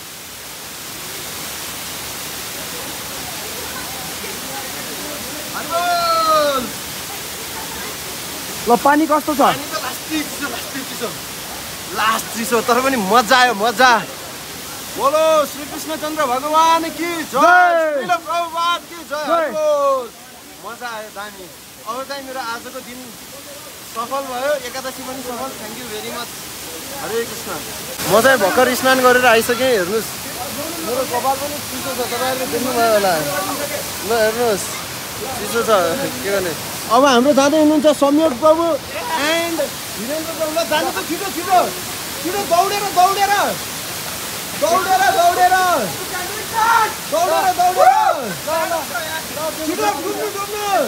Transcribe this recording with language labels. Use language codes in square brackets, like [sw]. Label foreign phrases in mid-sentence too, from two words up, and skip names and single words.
[ne] ल पानी कस्तो छ लास्ट चिसो तर पनि मजा आयो मजा [hi] बोलो श्री कृष्णचन्द्र भगवान की जय श्रील प्रभुपाद की जय [ne] मजा आयो दामी अब चाहिँ मेरो आजको दिन सफल भयो एकादशी पनि सफल [en] thank you very much [ne] हरे कृष्ण म चाहिँ भर्खर स्नान गरेर आइसकेँ हेर्नुहोस् मेरो कपाल पनि चिसो छ तपाईँहरूले देख्नुभयो होला ल हेर्नुहोस् चिसो छ के गर्ने अब हाम्रो जाँदै हुनुहुन्छ संयोग प्रभु एन्ड वीरेन्द्र प्रभु ल जानु त छिटो छिटो छिटो दौडेर दौडेर दौडेर दौडेर दौडेर दौडेर छिटो डुब्नु डुब्नु